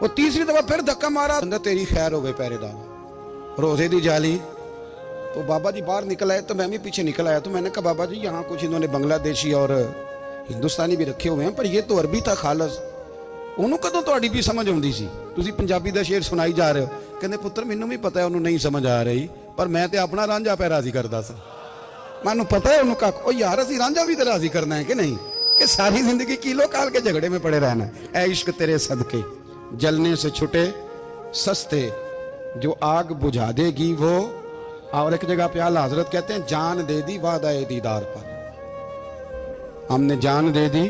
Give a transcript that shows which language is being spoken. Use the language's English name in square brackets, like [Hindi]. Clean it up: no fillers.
[Hindi] वो तीसरी दफा फिर धक्का मारा, [Punjabi] तेरी खैर होवे पहरेदारा, रोजे दी जाली। [Hindi] तो बाबा जी बाहर निकल आए तो मैं भी पीछे निकल आया। तो मैंने कहा बाबा जी यहाँ कुछ इन्होंने बांग्लादेशी और हिंदुस्तानी भी रखे हुए हैं, पर ये तो अरबी था खालस, [Punjabi] ਉਹਨੂੰ ਕਦੋਂ ਤੁਹਾਡੀ ਵੀ ਸਮਝ ਆਉਂਦੀ ਸੀ? ਤੁਸੀਂ ਪੰਜਾਬੀ ਦਾ ਸ਼ੇਰ ਸੁਣਾਈ ਜਾ ਰਹੇ ਹੋ। ਕਹਿੰਦੇ ਪੁੱਤਰ ਮੈਨੂੰ ਵੀ ਪਤਾ ਹੈ ਉਹਨੂੰ ਨਹੀਂ ਸਮਝ ਆ ਰਹੀ, ਪਰ ਮੈਂ ਤੇ ਆਪਣਾ ਰਾਂਝਾ ਪੈ ਰਾਜ਼ੀ ਕਰਦਾ ਸੀ, ਮੈਨੂੰ ਪਤਾ है ਉਹਨੂੰ ਕੱਖ। ਉਹ ਯਾਰ ਅਸੀਂ ਰਾਂਝਾ ਵੀ ਤੇ ਰਾਜ਼ੀ ਕਰਨਾ [Hindi] है कि नहीं, कि सारी जिंदगी किलो काल के झगड़े में पड़े रहना है। ऐ इश्क तेरे सदके जलने से छुटे सस्ते, जो आग बुझा देगी वो। और एक जगह पे आला हजरत कहते हैं जान दे दी वादा दीदार पर, हमने जान दे दी।